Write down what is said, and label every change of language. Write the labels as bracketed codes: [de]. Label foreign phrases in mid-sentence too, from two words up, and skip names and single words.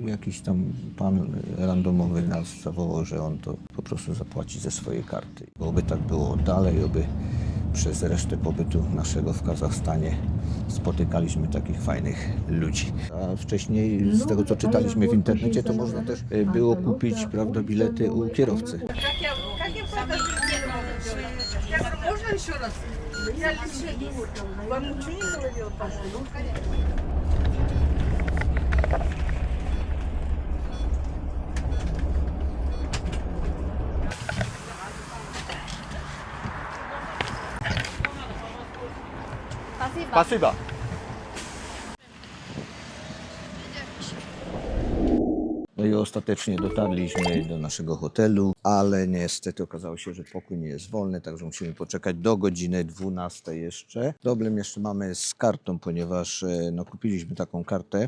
[pl] Jakiś tam pan randomowy nas zawołał, że on to po prostu zapłaci ze swojej karty. Oby tak było dalej, oby przez resztę pobytu naszego w Kazachstanie spotykaliśmy takich fajnych ludzi. A wcześniej, z tego co czytaliśmy w internecie, to można też było kupić, prawda, bilety u kierowcy. [ru] Можно еще раз? Я лечу. Вам ничего не говорил, пожалуйста? Спасибо. [pl] No i ostatecznie dotarliśmy do naszego hotelu, ale niestety okazało się, że pokój nie jest wolny, także musimy poczekać do godziny 12 jeszcze. Problem jeszcze mamy z kartą, ponieważ no, kupiliśmy taką kartę.